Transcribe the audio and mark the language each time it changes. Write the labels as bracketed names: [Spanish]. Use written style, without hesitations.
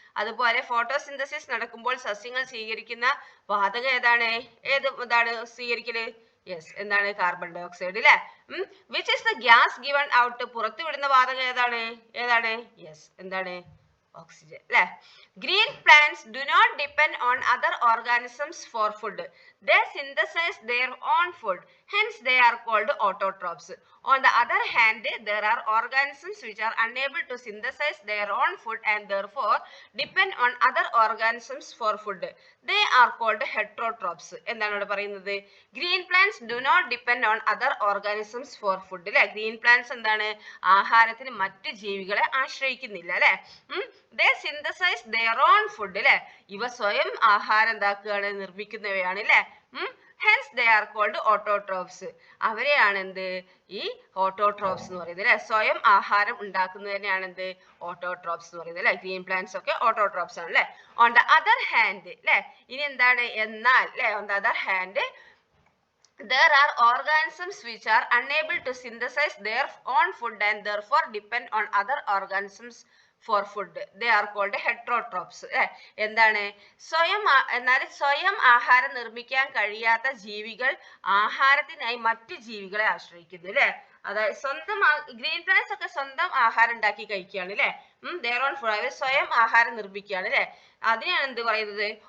[Malayalam] അതുപോലെ ഫോട്ടോസിന്തസിസ് നടക്കുമ്പോൾ സസ്യങ്ങൾ സ്വീകരിക്കുന്ന വാതകം ഏതാണ്? ഇതാണ് സ്വീകരിക്കല്? യെസ്, എന്താണ്? കാർബൺ ഡൈ ഓക്സൈഡ് അല്ലെ. [English] Which is the gas given out. [Malayalam] പുറത്തു വിടുന്ന വാതകം ഏതാണ്? യെസ്, എന്താണ്? ഓക്സിജൻ അല്ലെ. [English] Green plants do not depend on other organisms for food. They synthesize their own food, hence they are called autotrophs. On the other hand, there are organisms which are unable to synthesize their own food and therefore depend on other organisms for food. They are called heterotrophs. [Malayalam] എന്താണ് ഇവിടെ പറയുന്നത്? [English] Green plants do not depend on other organisms for food അല്ലെ. [Malayalam] Green plants എന്താണ്? ആഹാരത്തിന് മറ്റ് ജീവികളെ ആശ്രയിക്കുന്നില്ല അല്ലെ. [English] They synthesize their own food [Malayalam] അല്ലെ. ഇവ സ്വയം ആഹാരം എന്താക്കുകയാണ്? നിർമ്മിക്കുന്നവയാണ് അല്ലെ. [English] Hence they are called autotrophs. [Malayalam] അവരെയാണ് എന്ത്? ഈ ഓട്ടോട്രോപ്സ് എന്ന് പറയുന്നത് അല്ലെ. സ്വയം ആഹാരം ഉണ്ടാക്കുന്നതിനെയാണ് എന്ത്? ഓട്ടോട്രോപ്സ് എന്ന് പറയുന്നത് അല്ലെ. ഗ്രീൻ പ്ലാന്റ്സ് ഒക്കെ ഓട്ടോട്രോപ്സ് ആണ് അല്ലെ. [English] On the other hand അല്ലെ. [Malayalam] ഇനി എന്താണ്? എന്നാൽ അല്ലെ, [English] On the other hand there are organisms which are unable to synthesize their own food and therefore depend on other organisms for food. They are called heterotrophs. [Malayalam] എന്താണ്? സ്വയം ആഹാരം നിർമ്മിക്കാൻ കഴിയാത്ത ജീവികൾ ആഹാരത്തിനായി മറ്റ് ജീവികളെ ആശ്രയിക്കുന്നു അല്ലെ. അതായത് സ്വന്തം ഗ്രീൻ പ്ലാന്റ്സ് ഒക്കെ സ്വന്തം ആഹാരം ഉണ്ടാക്കി കഴിക്കുകയാണ് അല്ലെ. [English] their own food. [Malayalam] അവർ സ്വയം ആഹാരം നിർമ്മിക്കുകയാണ് അല്ലെ. അതിനെയാണ് എന്ത് പറയുന്നത്?